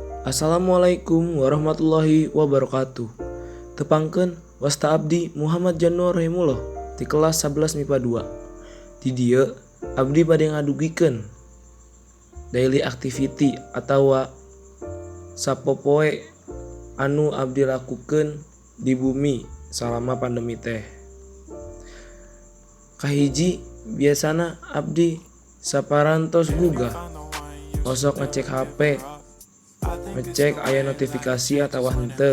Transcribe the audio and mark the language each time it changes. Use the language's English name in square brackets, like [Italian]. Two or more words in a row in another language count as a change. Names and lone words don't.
[Arabic] السلام عليكم ورحمة الله وبركاته. [Sundanese] Tepangkeun wasta abdi Muhammad Januar Rahimullah di kelas 11 MIPA 2. Di dieu abdi bade ngadugikeun [English] daily activity [Sundanese] atawa sapopoe anu abdi lakukeun di bumi salama pandemi teh. Kahiji biasana abdi saparantos gugah osok ngecek HP, ngecek aya notifikasi atawa henteu.